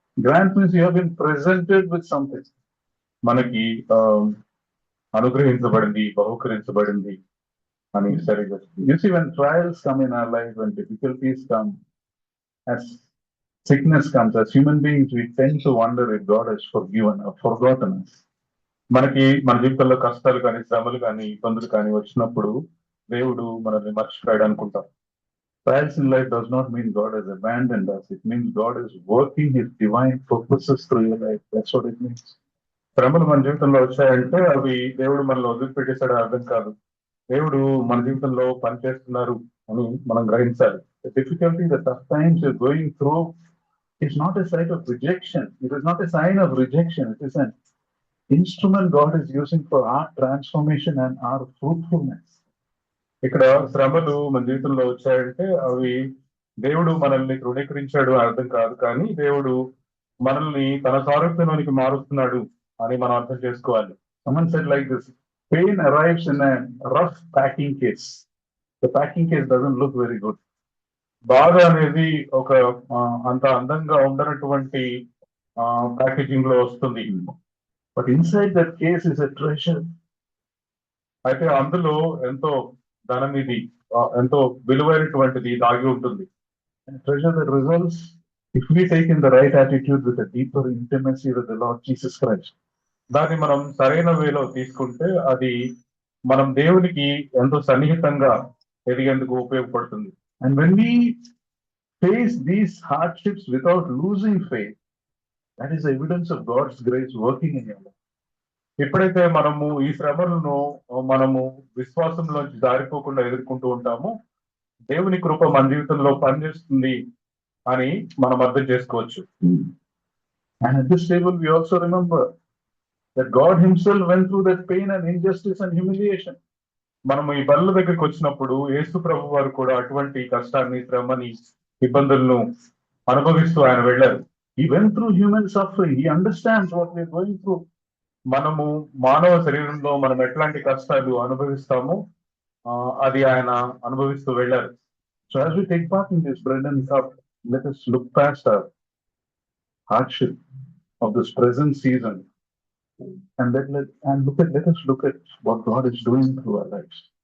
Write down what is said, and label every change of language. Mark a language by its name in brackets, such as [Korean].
[English] Grant means you have been presented with something. [Telugu] మనకి అనుగ్రహించబడింది, బహుకరించబడింది అని సరిగ్గా. [English] You see, when trials come in our life, when difficulties come, as sickness comes, as human beings, we tend to wonder if God has forgiven or forgotten us. [Telugu] మనకి మన జీవితంలో కష్టాలు కానీ, శ్రమలు కానీ, ఇబ్బందులు కానీ వచ్చినప్పుడు దేవుడు మనల్ని మర్చిపోయాడు అనుకుంటాం. [English] Trials in life does not mean God has abandoned us. It means God is working his divine purposes through your life. That's what it means. [Telugu] శ్రమలు మన జీవితంలో వచ్చాయంటే అవి దేవుడు మనల్ని వదిలిపెట్టేశాడు అర్థం కాదు. దేవుడు మన జీవితంలో పనిచేస్తున్నారు అని మనం గ్రహించాలి. [English] The difficulty, the tough times you're going through is not a sign of rejection. It is not a sign of rejection. It is an instrument God is using for our transformation and our fruitfulness. [Telugu] ఇక్కడ శ్రమలు మన జీవితంలో వచ్చాయంటే అవి దేవుడు మనల్ని తృణీకరించాడు అర్థం కాదు, కానీ దేవుడు మనల్ని తన సారూప్యంలోనికి మారుస్తున్నాడు అని మనం అర్థం చేసుకోవాలి. [English] Someone said like this, pain arrives in a rough packing case. The packing case doesn't look very good. [Telugu] బాధ అనేది ఒక అంత అందంగా ఉండనటువంటి ప్యాకేజింగ్ లో వస్తుంది. [English] But inside that case is a treasure. [Telugu] అయితే అందులో ఎంతో ధనం, ఇది ఎంతో విలువైనటువంటిది దాగి ఉంటుంది. [English] Treasure that results if we take in the right attitude with a deeper intimacy with the Lord Jesus Christ. [Telugu] దాన్ని మనం సరైన వేలో తీసుకుంటే అది మనం దేవునికి ఎంతో సన్నిహితంగా ఎదిగేందుకు ఉపయోగపడుతుంది. [English] And when we face these hardships without losing faith, that is evidence of God's grace working in your life. [Telugu] ఎప్పుడైతే మనము ఈ శ్రమలను మనము విశ్వాసంలోంచి దారిపోకుండా ఎదుర్కొంటూ ఉంటామో దేవుని కృప మన జీవితంలో పనిచేస్తుంది అని మనం అర్థం చేసుకోవచ్చు. [English] And at this table we also remember that God himself went through that pain and injustice and humiliation. [Telugu] మనము ఈ బల్ల దగ్గరికి వచ్చినప్పుడు యేసు ప్రభు వారు కూడా అటువంటి కష్టాన్ని, శ్రమని, ఇబ్బందులను అనుభవిస్తూ ఆయన వెళ్ళారు. [English] He went through human suffering. He understands what we are going through. [Telugu] మనము మానవ శరీరంలో మనం ఎట్లాంటి కష్టాలు అనుభవిస్తామో అది ఆయన అనుభవిస్తూ వెళ్ళారు. [English] So as we take part in this bread and cup, let us look past our hardship of this present season and let us look at what God is doing through our lives.